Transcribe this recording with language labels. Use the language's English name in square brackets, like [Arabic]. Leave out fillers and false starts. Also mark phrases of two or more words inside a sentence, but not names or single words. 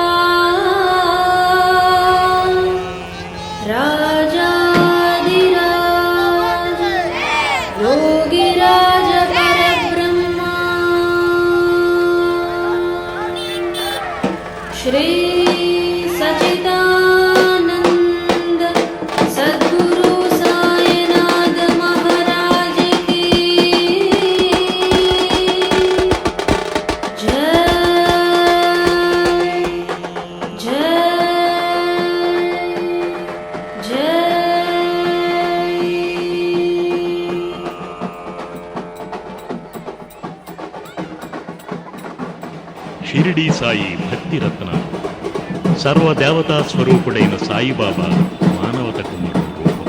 [Telugu] రాజాదిరాజ యోగిరాజ పరబ్రహ్మ శ్రీ సచిదానంద సద్గురు సాయినాథ మహారాజ్ [Hindi] की जय जय जय [Telugu] షిరిడీ సాయి భక్తి రత్నాలు సర్వదేవతా స్వరూపుడైన సాయిబాబా మానవతకు మరో రూపం.